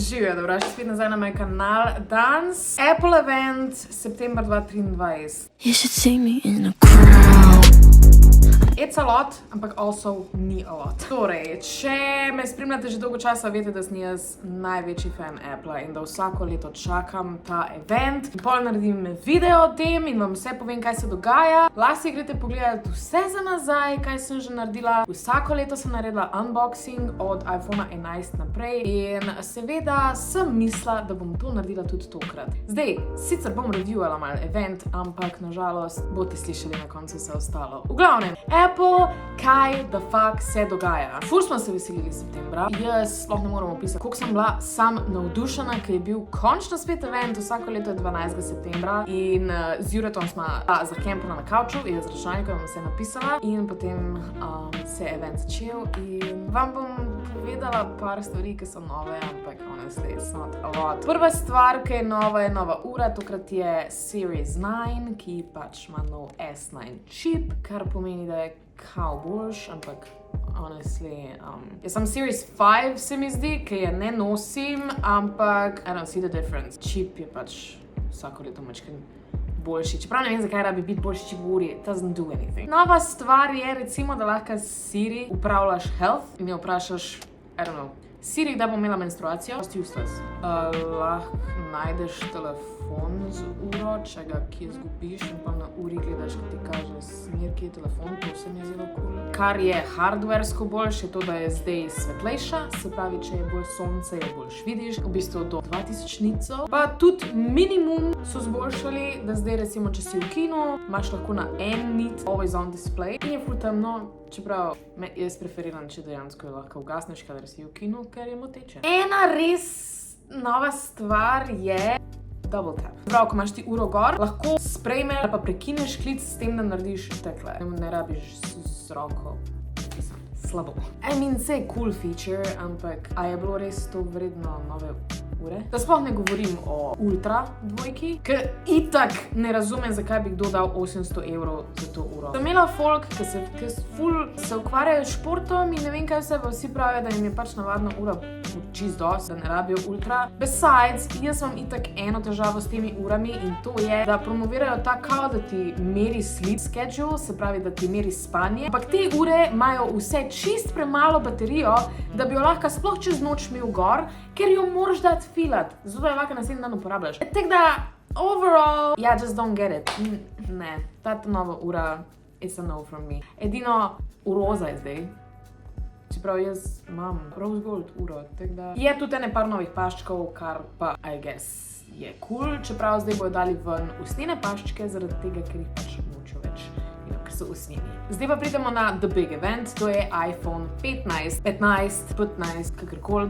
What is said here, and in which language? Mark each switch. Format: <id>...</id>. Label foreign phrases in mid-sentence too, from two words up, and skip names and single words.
<sl>Živijo, dobrodošli spet nazaj na moj kanal. Danes Apple event, september 2023.</sl> <en>You should see me in a crowd. It's a lot, ampak also ni a lot.</en> <sl>Torej, če me spremljate že dolgo časa, veste, da sem jaz največji fan Apple in da vsako leto čakam ta event. In pol naredim video o tem in vam vse povem, kaj se dogaja. Lahko si greste pogledati vse za nazaj, kaj sem že naredila. Vsako leto sem naredila unboxing od iPhone 11 naprej in seveda sem mislila, da bom to naredila tudi tokrat. Zdaj, sicer bom reviewala malo event, ampak nažalost boste slišali na koncu vse ostalo. V glavnem, Apple, kaj</sl> <en>the fuck</en> <sl>se dogaja? Ful smo se veselili septembra. Jaz sploh ne moram opisati, koliko sem bila sam navdušena, ker je bil končno spet event, vsako leto je 12. septembra in z Juretom smo zakempala na kavču in z računalnikom vse napisala in potem se je event začel in vam bom povedala par stvari, ki so nove, ampak</sl> <en>honestly, it's not a lot.</en> <sl>Prva stvar, ki je nova ura, tokrat je Series 9, ki pač ima nov S9 čip, kar pomeni, da je kao boljš, ampak honestly, jaz sem Series 5 se mi zdi, ki je ne nosim, ampak</sl> <en>I don't see the difference.</en> <sl>Čip je pač vsako leto mačken boljši. Čeprav ne vem, zakaj rabi biti boljši čip v uri,</sl> <en>it doesn't do anything.</en> <sl>Nova stvar je recimo, da lahko s Siri upravljaš health in jo vprašaš,</sl> <en>I don't know,</en> <sl>Siri, da bom imela menstruacijo,</sl> <en>just useless.</en> <sl>Lahko najdeš telefon z uro, če ga kje zgubiš in pa na uri gledaš, ko ti kaže smer, kje je telefon, to se mi je zelo cool. Kar je hardwaresko boljše, je to, da je zdaj svetlejša, se pravi, če je bolj sonce, jo boljš vidiš, v bistvu do 2000 nicov. Pa tudi minimum so zboljšali, da zdaj recimo, če si v kinu, imaš lahko na en nit</sl> <en>always on display</en> <sl>in je ful temno. Čeprav jaz preferiram, če dejansko jo lahko ugasneš, kadar si v kinu, ker je moteče. Ena res nova stvar je double tap. Prav, ko imaš ti uro gor, lahko sprejmeš ali pa prekineš klic s tem, da narediš tekle. Ne rabiš z roko. Slabo.</sl> <en>I mean,</en> <sl>se je</sl> <en>cool feature,</en> <sl>ampak a je bilo res to vredno nove ure? Da sploh ne govorim o Ultra dvojki, ker itak ne razumem, zakaj bi kdo dal 800 € za to uro. Sem imela folk, ki se ukvarjajo s športom in ne vem kaj vse, pa vsi pravijo, da jim je pač navadna ura čist dosti, da ne rabijo Ultra. Besides, jaz imam itak eno težavo s temi urami in to je, da promovirajo ta kao, da ti meri</sl> <en>sleep schedule,</en> <sl>se pravi, da ti meri spanje, ampak te ure imajo vse čist premalo baterijo, da bi jo lahko sploh čez noč imel gor, ker jo moraš dati filat, zato jo lahko naslednji dan uporabljaš. Tako da,</sl> <en>overall, I just don't get it.</en> <sl>Ne, ta nova ura,</sl> <en>it's a no from me.</en> <sl>Edino roza je zdaj, čeprav jaz imam</sl> <en>rose gold</en> <sl>uro, tako da je tudi ene par novih paščkov, kar pa,</sl> <en>I guess,</en> <sl>je cool, čeprav zdaj bojo dali ven usnjene paščke, zaradi tega, ker jih pač nočejo več. Ker so usnjeni. Zdaj pa pridemo na</sl> <en>the big event,</en> <sl>to je iPhone 15, 15, kakorkoli.</sl>